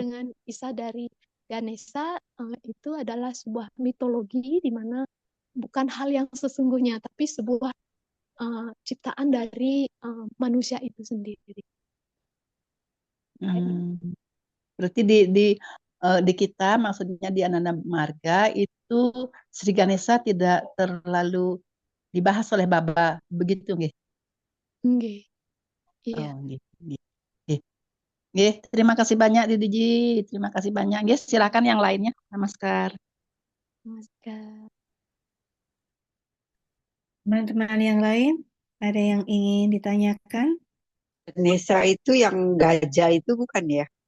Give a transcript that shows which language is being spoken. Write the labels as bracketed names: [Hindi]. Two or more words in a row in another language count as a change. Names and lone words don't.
[Indonesian] dengan kisah dari Ganesha, itu adalah sebuah mitologi di mana bukan hal yang sesungguhnya tapi sebuah ciptaan dari manusia itu sendiri. Hmm. Berarti di kita maksudnya di Ananda Marga itu Sri Ganesha tidak terlalu dibahas oleh Baba begitu nggih. Nggih, iya. Oh, nggih. Nggih. Nggih. Nggih, terima kasih banyak Didi Ji. Terima kasih banyak. Nggih, silakan yang lainnya. Namaskar. Namaskar. Teman-teman yang lain, ada yang ingin ditanyakan? Nesa itu yang gajah itu bukan ya?